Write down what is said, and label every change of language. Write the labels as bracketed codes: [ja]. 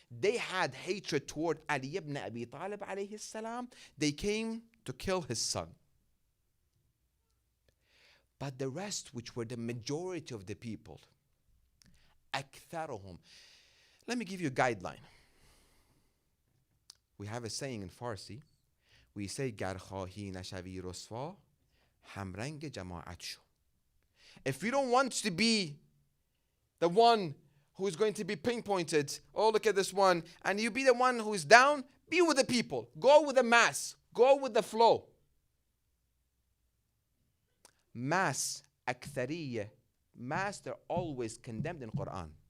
[en] They had hatred toward Ali ibn Abi Talib alayhi salam. They came to kill his son. But the rest, which were the majority of the people, أكثرهم. Let me give you a guideline. We have a saying in Farsi. We say [fa] گر خواهی نشوی رسوا همرنگ جماعت شو. [en] If you don't want to be the one who is going to be pinpointed, oh, look at this one, and you be the one who is down, be with the people. Go with the mass. Go with the flow. Mass, أكثرية. Mass, they're always condemned in Quran.